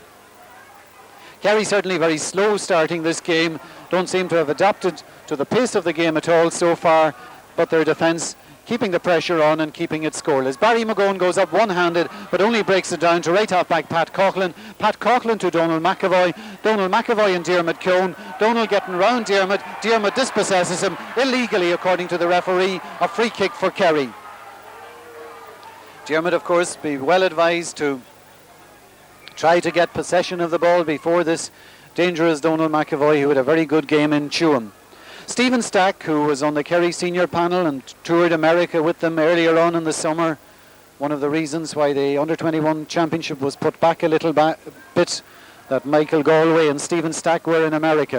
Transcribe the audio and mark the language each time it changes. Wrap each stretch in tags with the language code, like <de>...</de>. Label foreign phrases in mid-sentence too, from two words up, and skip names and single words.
<en>Kerry certainly very slow starting this game, don't seem to have adapted to the pace of the game at all so far, but their defence keeping the pressure on and keeping it scoreless. Barry McGowan goes up one-handed, but only breaks it down to right half-back Pat Coughlin. Pat Coughlin to Donald McAvoy. Donald McAvoy and Diarmuid Keown. Donald getting round Diarmuid. Diarmuid dispossesses him illegally, according to the referee. A free kick for Kerry. Diarmuid, of course, be well advised to try to get possession of the ball before this dangerous Donald McAvoy, who had a very good game in Tuam. Stephen Stack, who was on the Kerry senior panel and toured America with them earlier on in the summer, one of the reasons why the under-21 championship was put back a little bit, that Michael Galway and Stephen Stack were in America.</en>